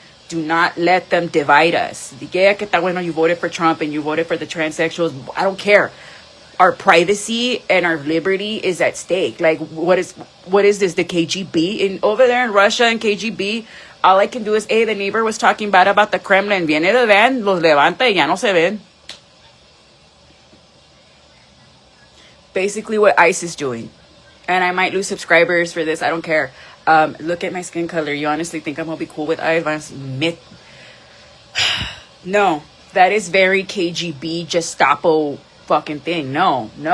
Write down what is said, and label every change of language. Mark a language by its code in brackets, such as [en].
[en] Do not let them divide us. Yeah, [es] que está bueno, [en] you voted for Trump and you voted for the transsexuals. I don't care. Our privacy and our liberty is at stake. Like, what is this, the KGB over there in Russia and KGB? All I can do is, hey, the neighbor was talking bad about the Kremlin. [es] Viene de ven, los levanta y ya no se ven. [en] Basically what ICE is doing. And I might lose subscribers for this. I don't care. Look at my skin color. You honestly think I'm going to be cool with ICE? No. That is very KGB Gestapo fucking thing. No.